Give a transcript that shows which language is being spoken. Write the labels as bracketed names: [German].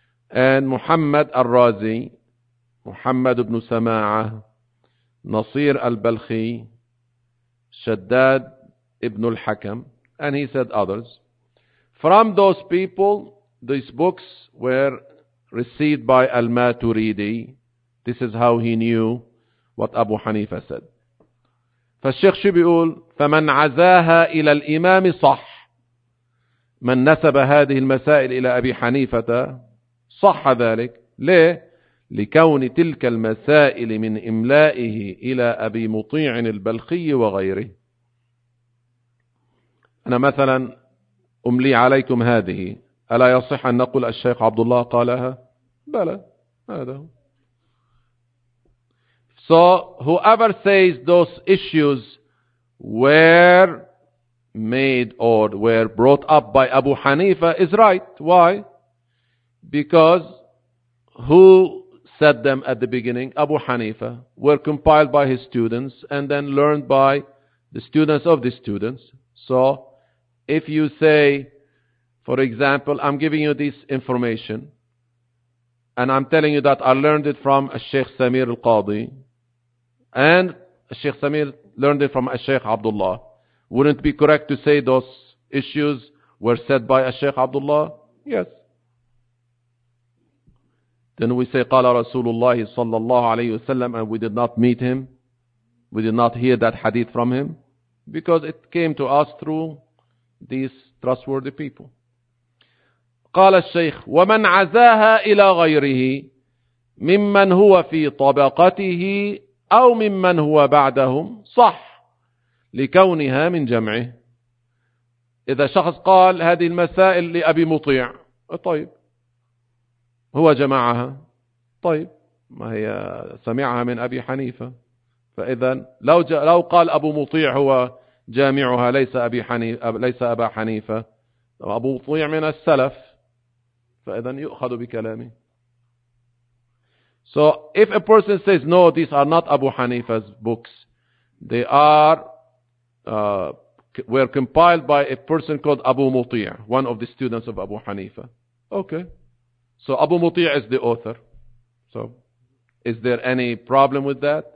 [English] And Muhammad al-Razi, Muhammad ibn Sama'ah, Nasir al-Balkhi, Shaddad ibn al-Hakam, and he said others. From those people, these books were received by al-Maturidi. This is how he knew what Abu Hanifa said. [Arabic] فالشيخ شو بيقول؟ فمن عزاها إلى الإمام صح. من نسب هذه المسائل إلى أبي حنيفة صح ذلك. ليه؟ لكون تلك المسائل من إملائه إلى أبي مطيع البلخي وغيره. أنا مثلا أملي عليكم هذه، ألا يصح أن نقول الشيخ عبد الله قالها؟ بلى. هذا هو. [English] So whoever says those issues were made or were brought up by Abu Hanifa is right. Why? Because who said them at the beginning? Abu Hanifa. Were compiled by his students and then learned by the students of the students. So if you say, for example, I'm giving you this information and I'm telling you that I learned it from Sheikh Samir al-Qadi and Sheikh Samir learned it from Sheikh Abdullah, wouldn't it be correct to say those issues were said by Sheikh Abdullah? Yes. Then we say [Arabic] قال رسول الله صلى الله عليه وسلم, [English] and we did not meet him, we did not hear that hadith from him, because it came to us through these trustworthy people. [Arabic] قال الشيخ ومن عزاها إلى غيره ممن هو في طبقته أو ممن هو بعدهم صح لكونها من جمعه. إذا شخص قال هذه المسائل لأبي مطيع, طيب هو جمعها, طيب ما هي سمعها من أبي حنيفة. فإذا لو قال أبو مطيع هو جامعها ليس أبي حنيفة, ليس أبا حنيفة, أبو مطيع من السلف, فإذا يؤخذ بكلامه. [English] So if a person says no, these are not Abu Hanifa's books, they are were compiled by a person called Abu Muti', one of the students of Abu Hanifa. Okay, so Abu Muti' is the author. So is there any problem with that?